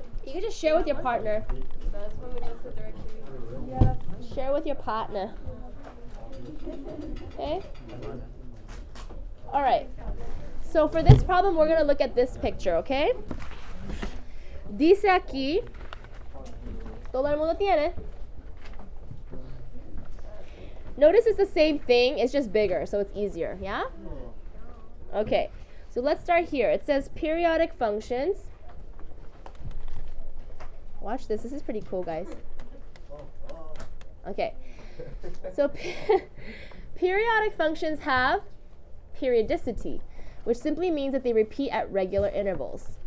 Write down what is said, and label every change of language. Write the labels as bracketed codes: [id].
[en] You can just share with your partner. That's what we just the directory. Yeah, share with your partner. Okay? Alright. So for this problem, we're going to look at this picture, okay? [es] Dice aquí, todo el mundo tiene. [en] Notice it's the same thing, it's just bigger, so it's easier, yeah? Okay, so let's start here. It says periodic functions. Watch this is pretty cool, guys. Okay, so periodic functions have periodicity, which simply means that they repeat at regular intervals.